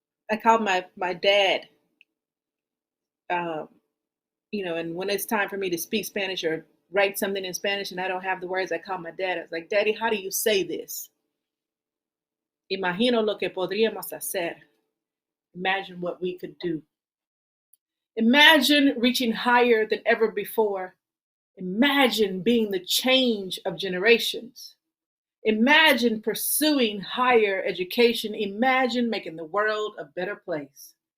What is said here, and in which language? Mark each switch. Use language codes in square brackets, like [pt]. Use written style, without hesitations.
[en] I called my dad, um, and when it's time for me to speak Spanish or write something in Spanish and I don't have the words, I call my dad. I was like, Daddy, how do you say this? [es] Imagino lo que podríamos hacer. [en] Imagine what we could do. Imagine reaching higher than ever before. Imagine being the change of generations. Imagine pursuing higher education. Imagine making the world a better place.